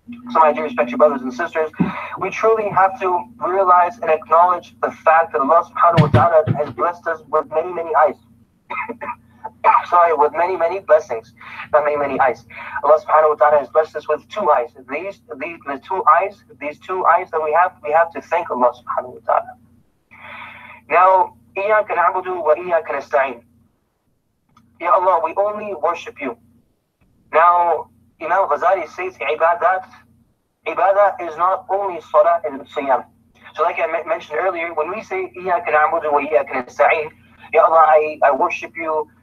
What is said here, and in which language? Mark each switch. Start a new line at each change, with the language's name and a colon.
English: So my dear respected brothers and sisters, we truly have to realize and acknowledge the fact that Allah subhanahu wa ta'ala has blessed us with many, many eyes. With many blessings, not many eyes. Allah subhanahu wa ta'ala has blessed us with 2 eyes. These 2 eyes that we have to thank Allah subhanahu wa ta'ala.
Arabic: Now, إِيَّاكَ نَعْبُدُ وَإِيَّاكَ نَسْتَعِينُ.
English: Ya Allah, we only worship you. Now, Imam Ghazali says, Ibadah is not only salah and siyam. So like I mentioned earlier, when we say,
Arabic: إِيَّاكَ نَعْبُدُ وَإِيَّاكَ نَسْتَعِينُ,
English: Ya Allah, I worship you.